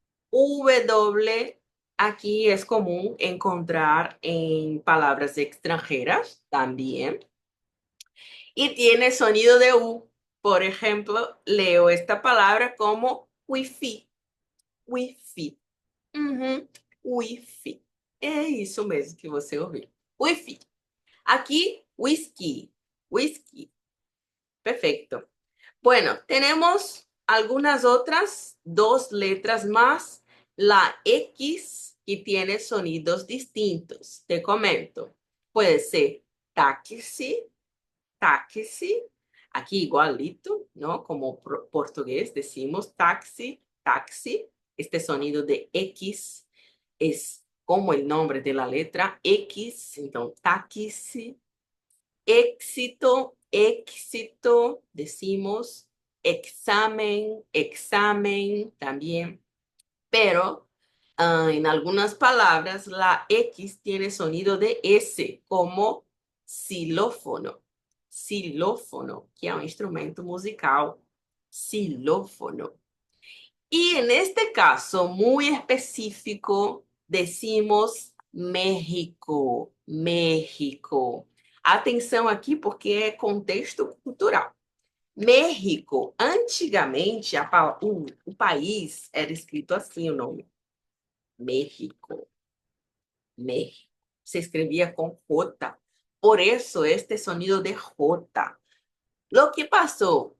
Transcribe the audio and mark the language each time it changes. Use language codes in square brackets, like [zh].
[es] W aquí es común encontrar en palabras extranjeras también. Y tiene sonido de U. Por ejemplo, leo esta palabra como wifi. Wifi. Uhum, wifi. [pt] É isso mesmo que você ouviu. [es] Wifi. Aquí, whisky. Whisky. Perfecto. Bueno, tenemos algunas otras dos letras más. La X, que tiene sonidos distintos. Te comento. Puede ser táxi, táxi. [pt] Aqui igualito, não? Como português [es] decimos [pt] táxi, táxi. [es] este sonido de X es como el nombre de la letra X, entonces taxi, éxito, éxito, decimos examen, examen también, pero en algunas palabras la X tiene sonido de S, como xilófono, xilófono, [pt] que é um instrumento musical, [es] xilófono. Y en este caso muy específico, decimos México, México. [pt] Atenção aqui porque é contexto cultural. México, antigamente, o país era escrito assim o nome. México, México. Se escrevia com J. Por isso, [es] este sonido de J. Lo que [pt] passou?